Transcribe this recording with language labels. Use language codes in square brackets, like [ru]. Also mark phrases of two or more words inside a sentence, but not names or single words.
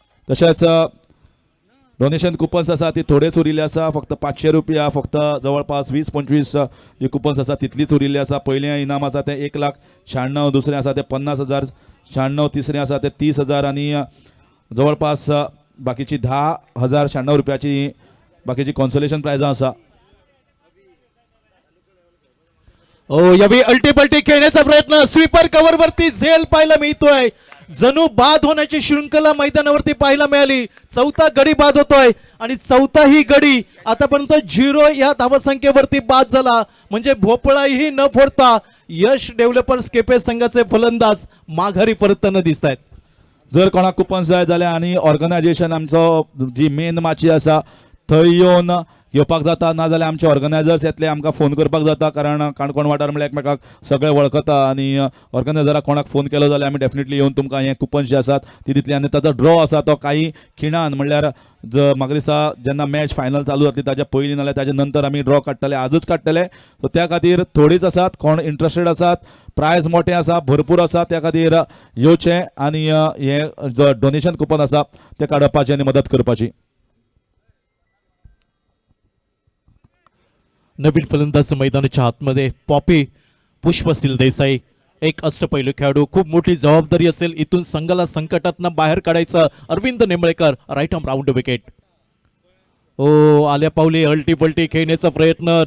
[kok] तशेंच [en] donation coupons [kok] आसा ती थोडेच उरिल्ले आसा फक्त 500 रुपया फक्त जवळपास 20-25 जी कुपन्स आसा तितलीच उरिल्ली आसा. पयलें इनाम आसा ते 1,96,000 दुसरें आसा ते 50,000 96 तिसरें आसा ते 30,000 आणि जवळपास बाकीची 10,096 रुपयाची बाकीची [en] consolation prizes [kok] आसा. [mr] यावेळी अल्टीपल्टी खेळण्याचा प्रयत्न [en] sweeper cover [mr] वरती झेल पाहायला मिळतोय. जणू बाद होण्याची शृंखला मैदानावरती पाहायला मिळाली. चौथा गडी बाद होतोय आणि चौथाही गडी आतापर्यंत 0 या धावसंख्येवरती बाद झाला. म्हणजे भोपळाही न फोडता यश डेव्हलपर्स केपे संघाचे फलंदाज माघारी परतताना दिसत आहेत. [kok] जर कोणाक कुपन्स जाय जाल्यार आनी ऑर्गनायझेशन आमचो जी मेन माची आसा थंय येवन घेवपाक जाता. नाजाल्यार आमचे ऑर्गनायझर्स येतले आमकां फोन करपाक जाता कारण काणकोण वाठार म्हणल्यार एकमेकाक सगळे वळखता आनी ऑर्गनायझराक कोणाक फोन केलो जाल्यार आमी डेफिनेटली येवन तुमकां हे कुपन्स जे आसात ती दितली. आनी ताचो ड्रॉ आसा तो काही खिणान म्हणल्यार म्हाका दिसता जेन्ना [en] match final [kok] चालू जातली ताच्या पयलीं नाल्यार ताच्या नंतर आमी ड्रॉ काडटले. आजच काडटले सो त्या खातीर थोडीच आसात. कोण इंट्रस्टेड आसात प्रायज मोठें आसा भरपूर आसा त्या खातीर येवचें आनी हे जो [en] donation coupon [kok] आसा ते काडपाचें आनी मदत करपाची. [mr] नवीन फलंदाज मैदानाच्या आतमध्ये पॉपी पुष्पशील देसाई एक अष्टपैलू खेळाडू. खूप मोठी जबाबदारी असेल. इथून संघाला संकटातनं बाहेर काढायचं. अरविंद निंबळेकर [en] right arm round wicket. [mr] आल्या पावली अल्टीपल्टी खेळण्याचा प्रयत्न.